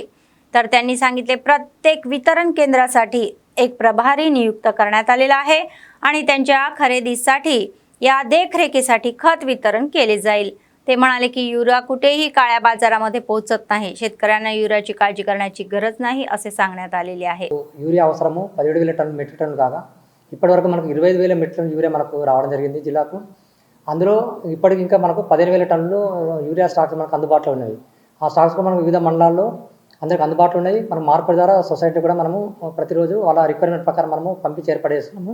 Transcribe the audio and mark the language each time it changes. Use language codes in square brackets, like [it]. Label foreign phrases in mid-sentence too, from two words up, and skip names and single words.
[mr] तर त्यांनी सांगितले प्रत्येक वितरण केंद्रासाठी एक प्रभारी नियुक्त करण्यात आलेला आहे आणि त्यांच्या खरेदीसाठी या देखरेखीसाठी खत वितरण केले जाईल. ते म्हणाले की युरिया कुठेही काळ्या बाजारामध्ये पोहोचत नाही. शेतकऱ्यांना युरियाची काळजी करण्याची गरज नाही असे सांगण्यात आलेले आहे. [te] యూరియా అవసరము 17,000 టన్నులు మెట్రిక్ టన్నులు కాగా ఇప్పటివరకు మనకు 25,000 మెట్రిక్ టన్నులు యూరియా మనకు రావడం జరిగింది జిల్లాకు. అందులో ఇప్పటికి ఇంకా మనకు 15,000 టన్నులు [en] urea stocks [te] మనకు అందుబాటులో ఉన్నాయి. ఆ స్టాక్స్ కూడా మనకు వివిధ మండలాల్లో అందరికి అందుబాటులో ఉన్నాయి. మనం మార్కెట్ ద్వారా సొసైటీ కూడా మనము ప్రతిరోజు వాళ్ళ రిక్వైర్మెంట్ ప్రకారం మనము పంపించి ఏర్పడేస్తున్నాము.